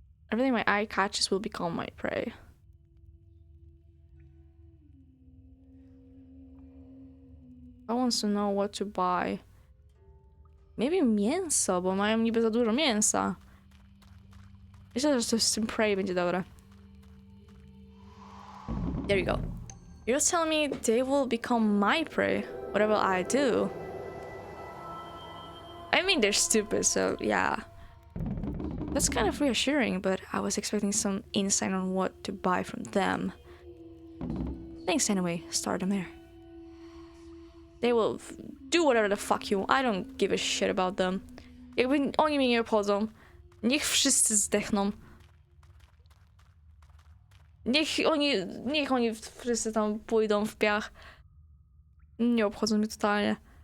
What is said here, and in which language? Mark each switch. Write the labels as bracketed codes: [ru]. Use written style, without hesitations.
[en] Everything my eye catches will become my prey. I want to know what to buy. [pl] Maybe mięso, bo mają niby za dużo mięsa. Myślę, że coś z tym prey będzie dobre. [en] There you go. You're telling me they will become my prey, whatever I do? I mean, they're stupid, so yeah. That's kind of reassuring, but I was expecting some insight on what to buy from them. Thanks anyway, Stardom. They will do whatever the fuck you want. I don't give a shit about them. [pl] Jakby oni mnie nie obchodzą. Niech wszyscy zdechną. Niech oni wszyscy tam pójdą w piach. Nie obchodzą mnie totalnie.